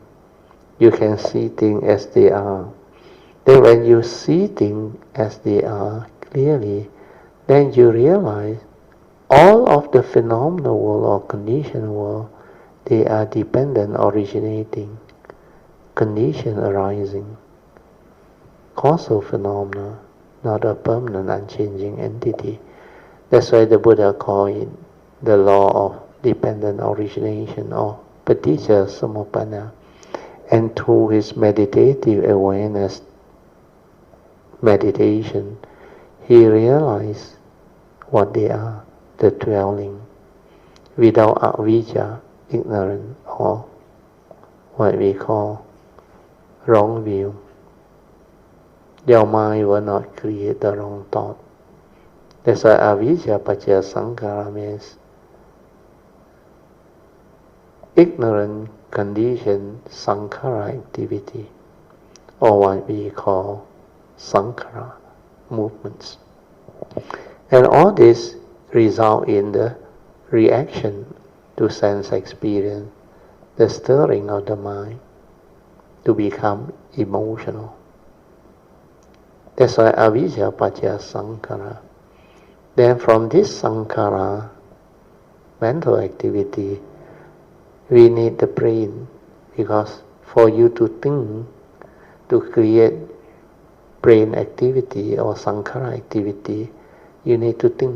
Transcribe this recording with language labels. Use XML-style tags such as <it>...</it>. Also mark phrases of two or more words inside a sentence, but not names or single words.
<en>You can see things as they are. Then when you see things as they are clearly, then you realize all of the phenomenal world or conditioned world, they are dependent, originating, condition arising, causal phenomena, not a permanent, unchanging entity. That's why the Buddha called it the law of dependent origination, or</en> <pi>paticca samuppanna.</pi> <en>And through his meditative awareness meditation, he realized what they are, the dwelling, without avijja, ignorance, or what we call wrong view. Your mind will not create the wrong thought. That's why</en> <pi>avijja paccaya sankhara</pi> <en>means ignorant condition sankhara activity. or what we call sankhara movements. And all this result in the reaction to sense experience, the stirring of the mind to become emotional. That's why</en> <pi>avijja paccaya sankhara.</pi> <en>Then from this sankhara, mental activity, we need the brain, because for you to think, to create brain activity or sankhara activity, you need to think.</en>